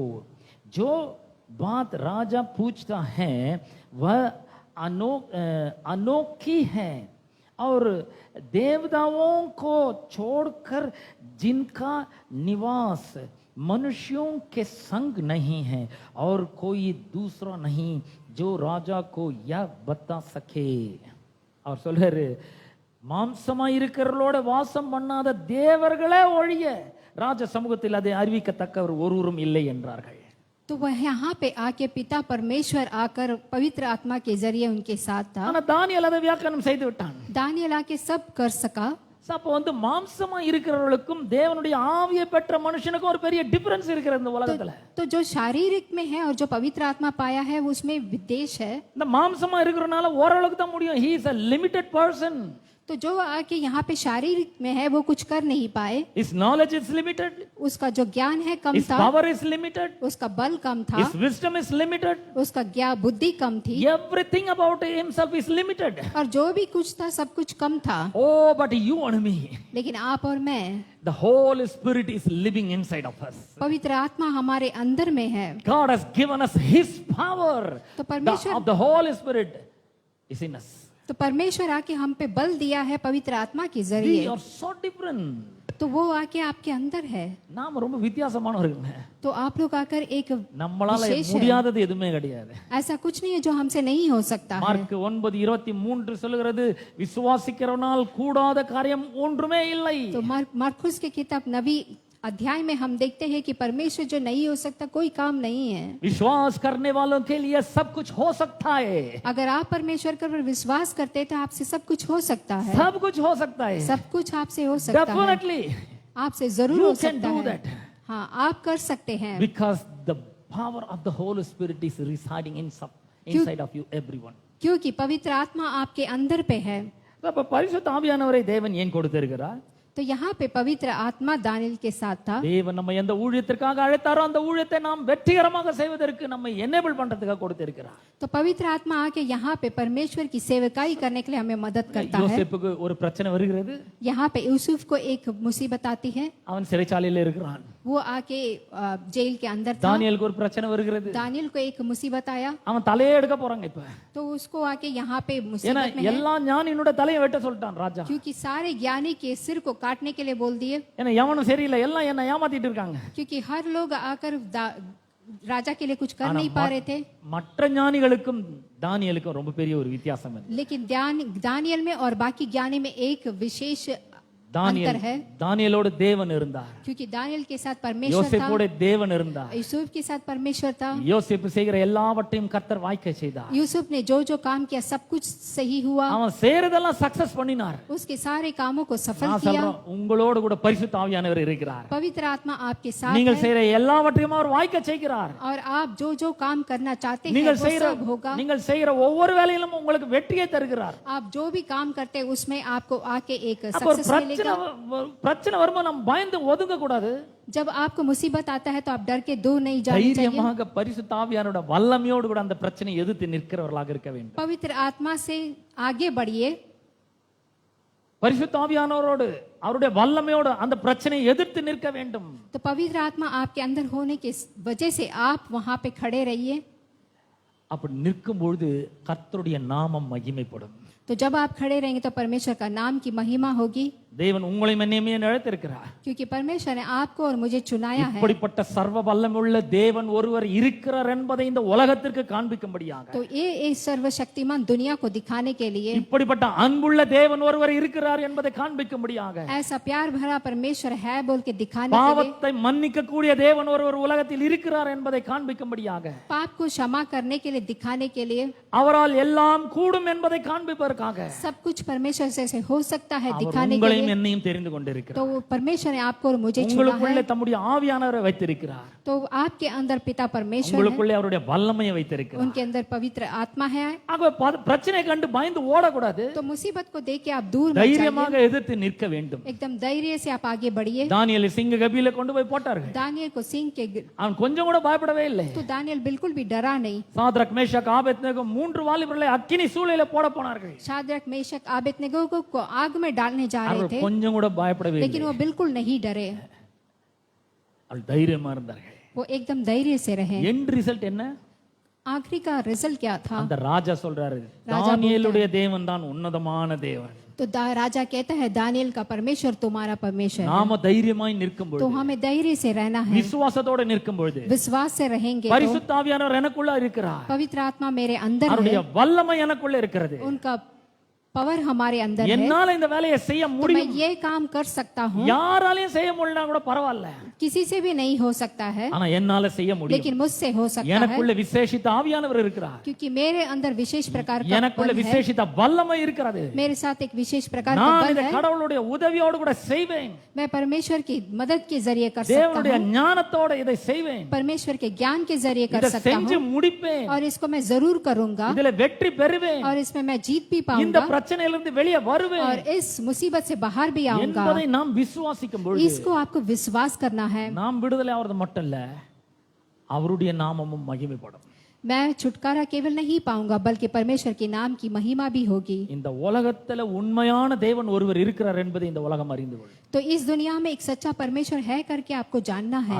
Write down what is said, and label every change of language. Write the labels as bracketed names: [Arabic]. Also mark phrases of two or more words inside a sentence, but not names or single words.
[Hindi] जो बात राजा पूछता है वह अनोखी है और देवताओं को छोड़कर जिनका निवास मनुष्यों के संग नहीं है, और कोई दूसरा नहीं जो राजा को यह बता सके. [Tamil] அவர் சொல்றாரு, மாம்சமா இருக்கிறவர்களோட வாசம் பண்ணாத தேவர்களே ஒழிய ராஜ சமூகத்தில் அதை அறிவிக்கத்தக்கவர் ஒருவரும் இல்லை என்றார்கள். [Hindi] तो वह यहाँ पे आके पिता परमेश्वर आकर पवित्र आत्मा के जरिए उनके साथ था। [Tamil] ஆனா தானியேல் அதை வியாக்கியானம் செய்து விட்டான். [Hindi] दानियल आके सब कर सका। [Tamil] அப்போ வந்து மாம்சமா இருக்கிறவர்களுக்கும் தேவனுடைய ஆவியை பெற்ற மனுஷனுக்கும் ஒரு பெரிய டிஃபரன்ஸ் இருக்கிறது இந்த உலகத்துல. [Hindi] तो जो शारीरिक में है और जो पवित्र आत्मा पाया है उसमें विदेश है। [Tamil] இந்த மாம்சமா இருக்கிறனால ஓரளவுக்கு தான் முடியும். [English] he is a limited person. [Hindi] तो जो आके यहाँ पे शारीरिक में है वो कुछ कर नहीं पाए। [English] his knowledge is limited. [Hindi] उसका जो ज्ञान है कम [English] his [Hindi] था, [English] power is limited. [Hindi] उसका बल कम था, [English] his wisdom is limited. [Hindi] उसका ज्ञान बुद्धि कम थी, [English] everything about himself is limited. [Hindi] और जो भी कुछ था सब कुछ कम था। [English] oh but you and me, [Hindi] लेकिन आप और मैं, [English] the Holy Spirit is living inside of us. [Hindi] पवित्र आत्मा हमारे अंदर में है। [English] God has given us his power. [Hindi] तो परमेश्वर [English] of the Holy Spirit is in us. [Hindi] तो परमेश्वर आके हम पे बल दिया है पवित्र आत्मा के [English] we [Hindi] जरिए। [English] are so different. [Hindi] तो वो आके आपके अंदर है। [Tamil] நாம ரொம்ப வித்தியாசமானவர்கள். [Hindi] तो आप लोग आकर एक [Tamil] நம்மளால [Hindi] विशेष है। [Tamil] முடியாதது எதுவுமே கிடையாது. [Hindi] ऐसा कुछ नहीं है जो हमसे नहीं हो सकता है। [Tamil] மார்க் 9:23 சொல்லுகிறது, விசுவாசிக்கிறவனால் கூடாத காரியம் ஒன்றுமே இல்லை. [Hindi] तो मरकुस की किताब नबी अध्याय में हम देखते हैं कि परमेश्वर जो नहीं हो सकता कोई काम नहीं है। विश्वास करने वालों के लिए सब कुछ हो सकता है. अगर आप परमेश्वर पर विश्वास करते हैं तो आपसे सब कुछ हो सकता है। सब कुछ हो सकता है. सब कुछ आपसे हो सकता है। [English] Definitely. [Hindi] आपसे जरूर [English] You [Hindi] हो [English] can [Hindi] सकता [English] do [Hindi] है। [English] that. [Hindi] हाँ, आप कर सकते हैं। [English] Because the power of the Holy Spirit is residing inside of you, everyone. [Hindi] क्योंकि पवित्र आत्मा आपके अंदर पे है। [Tamil] அப்ப பரிசுத்த ஆவியானவரை தேவன் ஏன் கொடுத்திருக்கிறார்? [Hindi] तो यहाँ पे पवित्र आत्मा दानियल के साथ था। [Tamil] தேவன் நம்ம எந்த ஊழியத்திற்காக அழைத்தாரோ அந்த ஊழியத்தை நாம் வெற்றிகரமாக செய்வதற்கு நம்மை எனேபிள் பண்றதுக்காக கொடுத்திருக்கிறார். [Hindi] तो पवित्र आत्मा आके यहाँ पे परमेश्वर की सेवकाई करने के लिए हमें मदद करता है। [Tamil] யோசேப்புக்கு ஒரு பிரச்சனை வருகிறது. [Hindi] यहाँ पे यूसुफ को एक मुसीबत आती है। [Tamil] அவன் சிறைச்சாலையில் இருக்கிறான். [Hindi] वो वो आके जेल के अंदर था। [Tamil] தானியேலுக்கு ஒரு பிரச்சனை வருகிறது, [Hindi] दानियल को एक मुसीबत आया [Tamil] அவன் தலையே எடுக்க போறாங்க இப்ப. [Hindi] तो उसको आके यहाँ पे [Tamil] ஏன்னா [Hindi] मुसीबत में है, [Tamil] எல்லா ஞானியினோட தலையை வெட்ட சொல்லிட்டான் ராஜா. [Hindi] क्योंकि सारे ज्ञानी के सिर को काटने के लिए बोल दिए, [Tamil] ஏன்னா எவனும் சரியில்லை, எல்லாம் என்ன ஏமாத்திட்டு இருக்காங்க. [Hindi] क्योंकि हर लोग आकर राजा के लिए कुछ कर नहीं पा रहे थे। [Tamil] மற்ற ஞானிகளுக்கும் தானியேலுக்கும் ரொம்ப பெரிய ஒரு வித்தியாசம் இருக்கு. [Hindi] लेकिन दानियल में और बाकी ज्ञानी में एक विशेष अंतर [Tamil] தானியேல் [Hindi] है, [Tamil] தானியேலோட தேவன் இருந்தார், [Hindi] क्योंकि दानियल के साथ परमेश्वर था, [Tamil] யோசேப்போட தேவன் இருந்தார். [Hindi] यूसुफ के साथ परमेश्वर था। [Tamil] யோசேப்பு செய்கிற எல்லாவற்றையும் கர்த்தர் வாய்க்க செய்தார். [Hindi] यूसुफ ने जो जो काम किया सब कुछ सही हुआ, [Tamil] அவன் செய்யறதெல்லாம் சக்சஸ் பண்ணினார். [Hindi] उसके सारे कामों को सफल [Tamil] நான் [Hindi] किया। [Tamil] சொல்றேன், உங்களோடு கூட பரிசுத்த ஆவியானவர் இருக்கிறார். [Hindi] पवित्र आत्मा आपके साथ [Tamil] நீங்கள் [Hindi] है [Tamil] செய்யற எல்லாவற்றையும் அவர் வாய்க்க செய்கிறார். [Hindi] और आप जो जो काम करना चाहते हैं [Tamil] நீங்கள் [Hindi] वो [Tamil] செய்யற [Hindi] सब होगा। [Tamil] நீங்கள் செய்யற ஒவ்வொரு வேலையிலும் உங்களுக்கு வெற்றியை தருகிறார். [Hindi] आप जो भी काम करते हैं उसमें आपको आके एक [Tamil] அப்ப ஒரு [Hindi] सक्सेस मिलेगा। [Tamil] பிரச்சனை வரும்போது நம்ம பயந்து ஒதுங்க கூடாது. [Hindi] जब आपको मुसीबत आता है तो आप डर के दूर नहीं जाने चाहिए। [Tamil] தைரியமாக பரிசுத்த ஆவியானவரோட வல்லமையோடு கூட அந்த பிரச்சனையை எதிர்த்து நிற்கிறவர்களாக இருக்க வேண்டும். [Hindi] पवित्र आत्मा से आगे बढ़िए, [Tamil] பரிசுத்த ஆவியானவரோடு அவருடைய வல்லமையோடு அந்த பிரச்சனையை எதிர்த்து நிற்க வேண்டும். [Hindi] तो पवित्र आत्मा आपके अंदर होने की वजह से आप वहां पे खड़े रहिए। [Tamil] அப்படி நிற்கும் பொழுது கர்த்தருடைய நாமம் மகிமைப்படும். [Hindi] तो जब आप खड़े रहेंगे तो परमेश्वर का नाम की महिमा होगी, [Tamil] தேவன் உங்களை என்னையுமே அழைத்திருக்கிறார். [Hindi] क्योंकि परमेश्वर ने आपको और मुझे चुनाया है। [Tamil] இப்படிப்பட்ட சர்வ வல்லமையுள்ள தேவன் ஒருவர் இருக்கிறார் என்பதை இந்த உலகத்திற்கு காண்பிக்கும்படியாக, [Hindi] तो ये सर्वशक्तिमान दुनिया को दिखाने के लिए, [Tamil] இப்படிப்பட்ட அன்புள்ள தேவன் ஒருவர் இருக்கிறார் என்பதை காண்பிக்கும்படியாக, [Hindi] ऐसा प्यार भरा परमेश्वर है बोल के दिखाने के लिए, [Tamil] பாவத்தை மன்னிக்க கூடிய தேவன் ஒருவர் உலகத்தில் இருக்கிறார் என்பதை காண்பிக்கும்படியாக, [Hindi] पाप को क्षमा करने के लिए दिखाने के लिए, [Tamil] அவரால் எல்லாம் கூடும் என்பதை காண்பிப்பதற்காக [Hindi] सब कुछ परमेश्वर से हो सकता है [Tamil] அவர் [Hindi] दिखाने के [Tamil] உங்களையும் [Hindi] लिए। [Tamil] என்னையும் தெரிந்து கொண்டிருக்கிறார். [Hindi] तो परमेश्वर ने आपको और मुझे चुना [Tamil] உங்களுக்குள்ளே [Hindi] है, [Tamil] தம்முடைய ஆவியானவரை வைத்திருக்கிறார். [Hindi] तो आपके अंदर पिता परमेश्वर है, [Tamil] உங்களுக்குள்ளே அவருடைய வல்லமையை வைத்திருக்கிறார். [Hindi] उनके अंदर पवित्र आत्मा है। [Tamil] ஆக பிரச்சனை கண்டு பயந்து ஓடக்கூடாது, [Hindi] तो मुसीबत को देख के आप दूर मत जाइए, [Tamil] தைரியமாக எதிர்த்து நிற்க வேண்டும். [Hindi] एकदम धैर्य से आप आगे बढ़िए। [Tamil] தானியேலை சிங்க கபியில கொண்டு போய் போட்டார்கள். [Hindi] दानियल को सिंह के, [Tamil] அவன் கொஞ்சம் கூட பயப்படவே இல்லை. [Hindi] तो दानियल बिल्कुल भी डरा नहीं। [Tamil] சாத்ரக் மேஷக் ஆபேத்நேகோ 3 வாலிபர்களை அக்கினி சூளையில போட போனார்கள். [Hindi] शाद्रक मेशक आबेदनेगो को आग में डालने जा रहे [Tamil] அவர்கள் [Hindi] थे, [Tamil] கொஞ்சம் கூட பயப்படவே [Hindi] लेकिन [Tamil] இல்லை. [Hindi] वो बिल्कुल नहीं डरे, [Tamil] அவர்கள் தைரியமா இருந்தார்கள். [Hindi] वो एकदम धैर्य से रहे। [English] end result என்ன? [Hindi] आखिरी का रिजल्ट क्या था? [Tamil] அந்த ராஜா சொல்றாரு, தானியேலுடைய தேவன் தான் உன்னதமான தேவன். [Hindi] तो राजा कहता है दानियल का परमेश्वर तुम्हारा परमेश्वर है। [Tamil] நாம தைரியமாய் நிற்கும் [Hindi] तो [Tamil] பொழுது, [Hindi] हमें धैर्य से रहना है, [Tamil] விசுவாசத்தோட நிற்கும் பொழுது, [Hindi] विश्वास से रहेंगे तो [Tamil] பரிசுத்த ஆவியானவர் எனக்குள்ள இருக்கிறார். [Hindi] पवित्र आत्मा मेरे अंदर [Tamil] அவருடைய [Hindi] है, [Tamil] வல்லமை எனக்குள்ள இருக்கிறது. [Hindi] उनका पावर हमारे अंदर है, [Tamil] என்னால இந்த வேலையை செய்ய [Hindi] तो मैं [Tamil] முடியும். [Hindi] ये काम कर सकता हूँ। [Tamil] யாராலையும் செய்ய முடியலனா கூட பரவாயில்ல, [Hindi] किसी से भी नहीं हो सकता है, [Tamil] ஆனா என்னால செய்ய முடியும். [Hindi] लेकिन मुझसे हो सकता है, [Tamil] எனக்குள்ள விசேஷித்த ஆவியானவர் இருக்கிறார். [Hindi] क्योंकि मेरे अंदर विशेष प्रकार का [Tamil] எனக்குள்ள [Hindi] बल है, [Tamil] விசேஷித்த வல்லமை இருக்கிறது. [Hindi] मेरे साथ एक विशेष प्रकार का [Tamil] நான் [Hindi] बल [Tamil] இந்த [Hindi] है। [Tamil] கடவுளுடைய உதவியோடு கூட செய்வேன். [Hindi] मैं परमेश्वर की मदद के जरिए कर सकता [Tamil] தேவனுடைய [Hindi] हूँ, [Tamil] ஞானத்தோட இதை செய்வேன். [Hindi] परमेश्वर के ज्ञान के जरिए कर [Tamil] இதை [Hindi] सकता [Tamil] செஞ்சு [Hindi] हूँ, [Tamil] முடிப்பேன். [Hindi] और इसको मैं जरूर करूंगा, [Tamil] இதுல வெற்றி பெறுவேன். [Hindi] और इसमें मैं जीत भी [Tamil] இந்த [Hindi] पाऊंगा, [Tamil] பிரச்சனையிலிருந்து வெளியே வருவேன் [Hindi] और इस मुसीबत से बाहर भी आऊंगा। [Tamil] என்பதை நாம் விசுவாசிக்கும் பொழுது, [Hindi] इसको आपको विश्वास करना है। [Tamil] நாம் விடுதலை ஆவது மட்டும் இல்ல, அவருடைய நாமமும் மகிமைப்படும். [Hindi] मैं छुटकारा केवल नहीं पाऊंगा बल्कि परमेश्वर के नाम की महिमा भी होगी। [Tamil] இந்த உலகத்துல உண்மையான தேவன் ஒருவர் இருக்கிறார் என்பதை இந்த உலகம் அறிந்து கொள்ளும். [Hindi] तो इस दुनिया में एक सच्चा परमेश्वर है करके आपको जानना है।